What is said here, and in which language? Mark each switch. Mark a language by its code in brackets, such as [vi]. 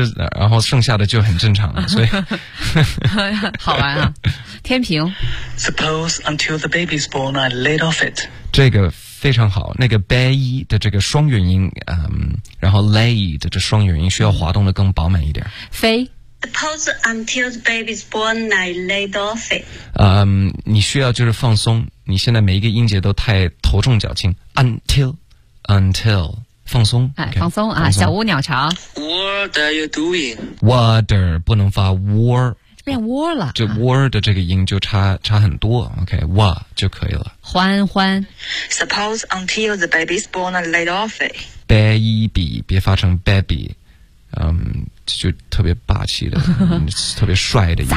[zh] 然后剩下的就很正常了所以。好玩啊。天平。 [en] Suppose until the baby's born, I laid off it. [zh] 这个非常好那个 bay 的这个双元音然后 lay 的这双元音需要滑动的更饱满一点。飞。 [en] Suppose until the baby's born, I laid off it. [zh] 你需要就是放松，你现在每一个音节都太头重脚轻。 Until 放松，放松啊，小屋鸟巢。 [en] What are you doing? [zh] Water 不能发 war，变 war 了，就 war 的这个音就差很多。OK， wa 就可以了。欢。 [en] Suppose until the baby's born, I laid off it. [zh] Baby 别发成 baby。就特别霸气的特别帅的一个。